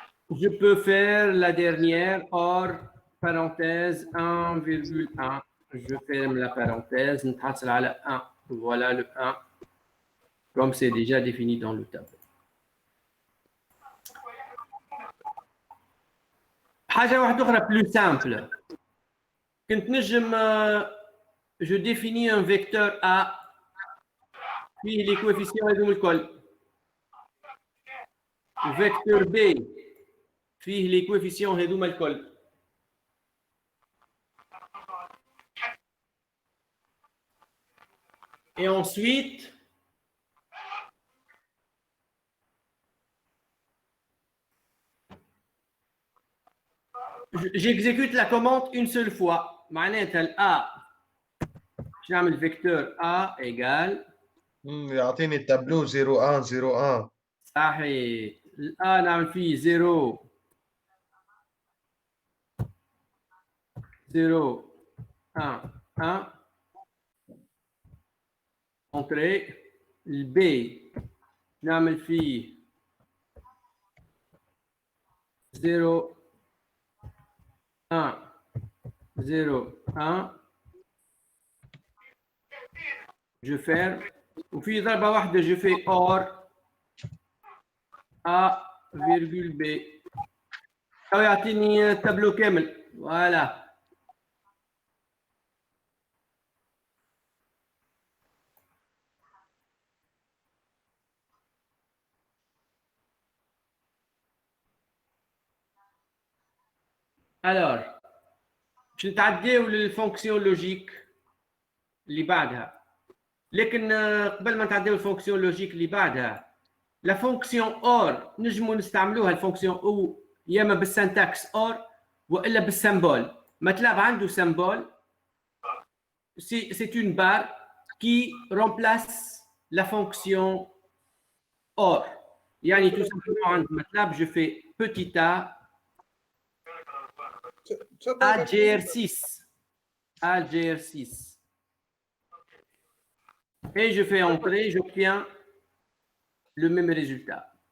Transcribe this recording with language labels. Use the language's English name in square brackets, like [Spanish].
[French] Je peux faire la dernière OR parenthèse 1,1. Je ferme la parenthèse, [Arabic] نتحصل على [French] 1. Voilà le 1, comme c'est déjà défini dans le tableau. [Arabic] حاجة واحدة أخرى [French] plus simple. [Arabic] كنت نجم [French] je définis un vecteur A فيه les coefficients [Arabic] هذوم الكل. [French] Vecteur B [Arabic] فيه [French] les coefficients [Arabic] هذوما الكل. [French] Et ensuite, j'exécute la commande une seule fois. [Arabic] معناتها ال A باش نعمل فيكتور A égale يعطيني التابلو 01 01. صحيح. ال A نعمل فيه 0 0 1 1 entrée. Le B نعمل فيه 0 1 0 1. [French] Je ferme. [Arabic] وفي ضربة واحدة [French] je fais OR A virgule B. [Arabic] أو يعطيني التابلو كامل. Voilà. Alors, باش نتعداو للفونكسيون لوجيك اللي بعدها. لكن قبل ما نتعداو الفونكسيون لوجيك اللي بعدها، لا فونكسيون اور نجموا نستعملوها الفونكسيون او يا اما بالسنتاكس اور والا بالسمبول. ماتلاب عنده سمبول [French] c'est une barre qui remplace la fonction or. يعني tout simplement [Arabic] عند ماتلاب [French] je fais petit a AGR6 AGR6 et je fais entrer, j'obtiens le même résultat.